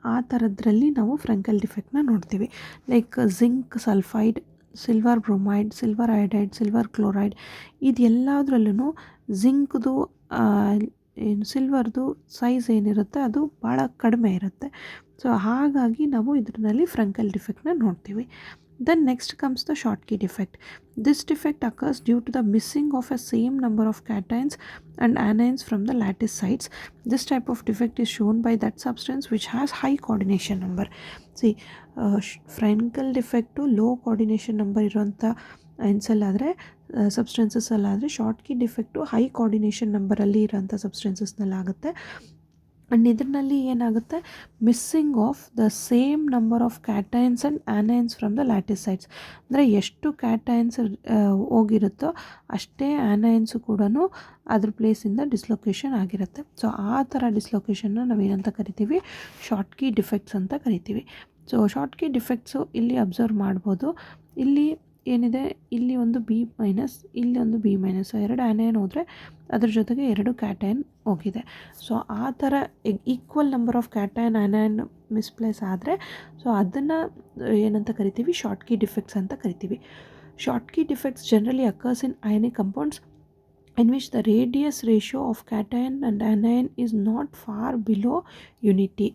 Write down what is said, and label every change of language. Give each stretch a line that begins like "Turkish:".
Kannada: ಆ ಥರದ್ರಲ್ಲಿ ನಾವು ಫ್ರಂಕಲ್ ಡಿಫೆಕ್ಟ್ನ ನೋಡ್ತೀವಿ. Like zinc sulphide, silver bromide, silver iodide, silver chloride, ಇದೆಲ್ಲದರಲ್ಲೂ ಜಿಂಕ್ದು ಏನು ಸಿಲ್ವರ್ದು ಸೈಜ್ ಏನಿರುತ್ತೆ ಅದು ಭಾಳ ಕಡಿಮೆ ಇರುತ್ತೆ. ಸೊ ಹಾಗಾಗಿ ನಾವು ಇದರಲ್ಲಿ ಫ್ರಂಕಲ್ ಡಿಫೆಕ್ಟ್ನ ನೋಡ್ತೀವಿ.
English: Then next comes the Schottky defect. This defect occurs due to the missing of a same number of cations and anions from the lattice sites. This type of defect is shown by that substance which has high coordination number.
Kannada: See, Frenkel defect low coordination number ಇರುವಂಥ ಅಯನ್ಸಲ್ಲಾದರೆ ಸಬ್ಸ್ಟೆನ್ಸಸ್ಸಲ್ಲಾದರೆ ಶಾರ್ಟ್ಕಿ defect high coordination ನಂಬರಲ್ಲಿ ಇರೋಂಥ ಸಬ್ಸ್ಟೆನ್ಸಸ್ನಲ್ಲಾಗುತ್ತೆ.
English: and
Kannada: ಇದರಲ್ಲಿ ಏನಾಗುತ್ತೆ,
English: Missing of the same number of cations and anions from the lattice sites.
Kannada: ಅಂದರೆ ಎಷ್ಟು ಕ್ಯಾಟಯನ್ಸ್ ಹೋಗಿರುತ್ತೋ ಅಷ್ಟೇ ಆನಯನ್ಸು ಕೂಡ ಅದ್ರ ಪ್ಲೇಸಿಂದ dislocation ಆಗಿರುತ್ತೆ. ಸೊ ಆ ಥರ ಡಿಸ್ಲೊಕೇಶನ್ನ ನಾವೇನಂತ ಕರಿತೀವಿ, ಶಾರ್ಟ್ಕಿ ಡಿಫೆಕ್ಟ್ಸ್ ಅಂತ ಕರಿತೀವಿ. ಸೊ ಶಾರ್ಟ್ಕಿ ಡಿಫೆಕ್ಟ್ಸು ಇಲ್ಲಿ ಅಬ್ಸರ್ವ್ ಮಾಡ್ಬೋದು. ಇಲ್ಲಿ ಏನಿದೆ, ಇಲ್ಲಿ ಒಂದು B-, ಇಲ್ಲಿ ಒಂದು B-. ಸೊ 2 ಆನಯನ್ ಹೋದರೆ ಅದ್ರ ಜೊತೆಗೆ 2 ಕ್ಯಾಟಯನ್ ಹೋಗಿದೆ. ಸೊ ಆ ಥರ equal number of cation ಆನಯನ್ misplace ಆದರೆ ಸೊ ಅದನ್ನು ಏನಂತ ಕರಿತೀವಿ, ಶಾರ್ಟ್ಕಿ ಡಿಫೆಕ್ಟ್ಸ್ ಅಂತ ಕರಿತೀವಿ.
English: Schottky defects generally occurs in ionic compounds in which the radius ratio of cation and anion is not far below unity.